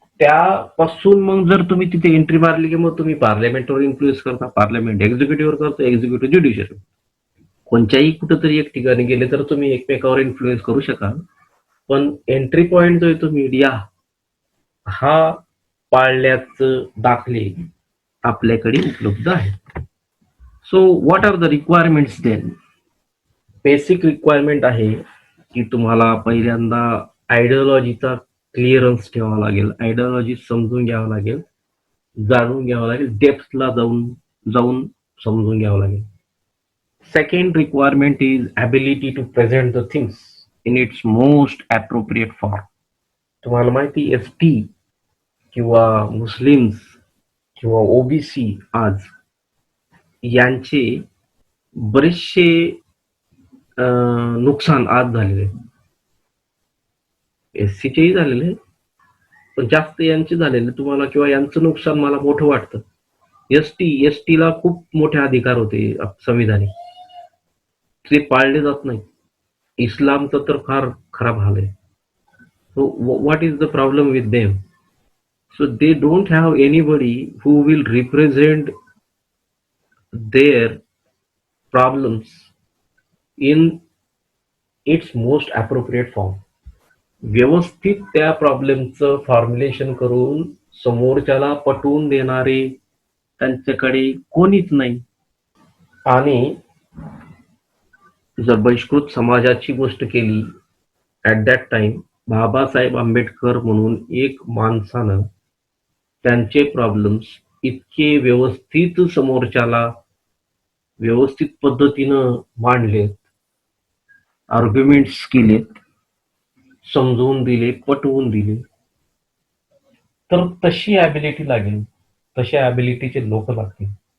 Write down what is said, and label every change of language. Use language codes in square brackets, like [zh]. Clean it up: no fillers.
[mr] त्यापासून मग जर तुम्ही तिथे एंट्री मारली की मग तुम्ही पार्लमेंटवर इन्फ्लुएन्स करता, पार्लमेंट एक्झिक्युटिव्हवर करता, एक्झिक्युटिव्ह ज्युडिशरी. कोणत्याही कुठंतरी एक ठिकाणी गेले तर तुम्ही एकमेकावर इन्फ्लुएन्स करू शकाल, पण एंट्री पॉइंट जो आहे तो मीडिया हा पाळल्याचं दाखले आपल्याकडे उपलब्ध आहे. [en] So what are the requirements then? [mr] Basic requirement आहे की तुम्हाला पहिल्यांदा आयडिओलॉजीचा क्लिअरन्स ठेवावा लागेल, आयडिओलॉजी समजून घ्यावं लागेल, जाणून घ्यावं लागेल, डेप्थला जाऊन समजून घ्यावं लागेल. [en] Second requirement is ability to present the things in its most appropriate form. [mr] तुम्हाला माहिती एसटी किंवा मुस्लिम्स किंवा ओबीसी आज यांचे बरेचसे नुकसान आज झालेले, एससीचेही झालेले, पण जास्त यांचे झालेले तुम्हाला, किंवा यांचं नुकसान मला मोठं वाटतं. एसटीला खूप मोठे अधिकार होते संविधानी, ते पाळले जात नाही. इस्लामचं तर फार खराब हाल आहे. [en] So what is the problem with them? So they don't have anybody who will represent their problems in its most appropriate form. [mr] व्यवस्थित त्या प्रॉब्लेमचं फॉर्म्युलेशन करून समोरच्याला पटवून देणारे त्यांच्याकडे कोणीच नाही. आणि जर बहिष्कृत समाजाची गोष्ट केली, [en] at that time [mr] Babasaheb Ambedkar म्हणून एक माणसानं त्यांचे प्रॉब्लेम्स इतके व्यवस्थित समोरच्याला व्यवस्थित पद्धतीनं मांडलेत, आर्ग्युमेंट्स केलेत, समजवून दिले, पटवून दिले, तर तशी ॲबिलिटी लागेल, तशा ॲबिलिटीचे लोक लागतील.